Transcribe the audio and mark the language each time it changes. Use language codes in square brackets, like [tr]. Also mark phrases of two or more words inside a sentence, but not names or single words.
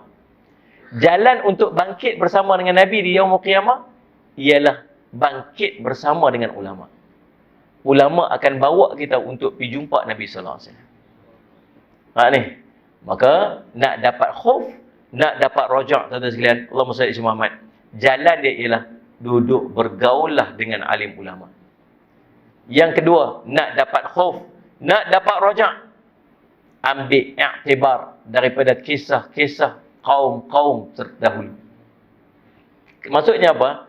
[ms] Jalan untuk bangkit bersama dengan Nabi di [ar] يوم القيامة [ms] ialah bangkit bersama dengan ulama. Ulama akan bawa kita untuk pergi jumpa Nabi SAW. Ni. Maka nak dapat khauf, nak dapat rojak, tuan-tuan sekalian, [ar] اللهم صل على محمد. [ms] Jalan dia ialah duduk bergaullah dengan alim ulama. Yang kedua, nak dapat khauf, nak dapat rojak, ambil i'tibar daripada kisah-kisah kaum-kaum terdahulu. Maksudnya apa?